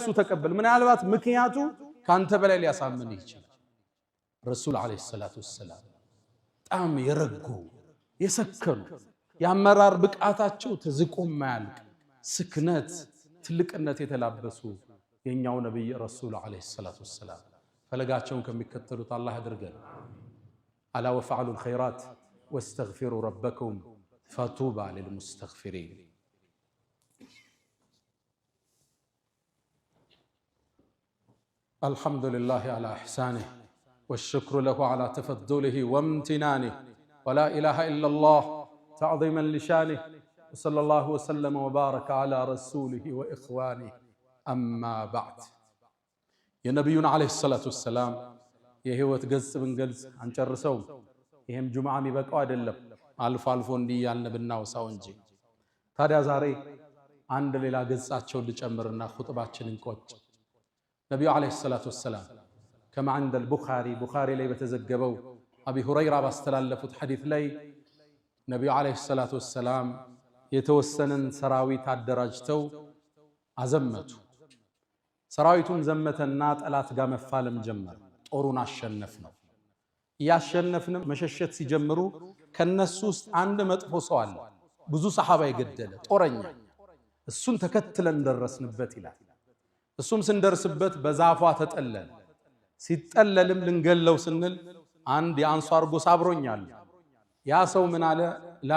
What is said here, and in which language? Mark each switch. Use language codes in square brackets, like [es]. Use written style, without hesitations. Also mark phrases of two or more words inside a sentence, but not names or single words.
[am] ተቀበል። ምናልባት ምክንያቱ ካንተ በላይ ሊያሳምን ይችላል። [ar] رسول عليه الصلاة والسلام [am] በጣም የረጉ የሰከኑ፣ የአመራር ብቃታቸው ተዝቆ ማያልቅ ስክነት፣ ትልቅነት የተላበሱ የኛው ነብይ [ar] رسول عليه الصلاة والسلام [am] ፈለጋቸውን ከሚከተሉት አላህ ያድርገን። [ar] ألا وافعلوا الخيرات واستغفروا ربكم فطوبى للمستغفرين። الحمد لله على إحسانه والشكر له على تفضله وامتنانه ولا إله إلا الله تعظيما لشانه وصلى الله وسلم وبارك على رسوله وإخوانه أما بعد. يا نبينا عليه الصلاة والسلام [am] የህይወት ገጽ ብንገልጽ አንጨርሰውም። ይሄም ጁምዓ የሚበቃው አይደለም፣ አልፎ አልፎ እንዲህ ያልን ብናወሳው እንጂ። ታዲያ ዛሬ አንድ ሌላ ገጻቸውን ልጨምርና ኹጥባችንን ቆጭ። ነብዩ [ar] عليه الصلاة والسلام كما عند البخاري [am] ቡኻሪ ላይ በተዘገበው አቢ ሁረይራ ባስተላለፉት ሐዲስ ላይ ነብዩ [ar] عليه الصلاة والسلام [am] የተወሰነን ሰራዊት አደራጅተው አዘመቱ። ሰራዊቱን ዘመተና ጠላት ጋር መፋለም ጀመረ። ጦሩን አሸነፍ ነው። ያሸነፍንም መሸሸት ሲጀምሩ ከነሱ ውስጥ አንድ መጥፎ ሰው አለ፣ ብዙ ሰሃባ የገደለ ጦረኛ። እሱን ተከትለን ደረስንበት ይላል። እሱም ስንደርስበት በዛፏ ተጠለለ። ሲጠለልም ልንገለው ስንል አንድ የአንሷር ጎሳ አብሮኛል። ያ ሰው ምን አለ?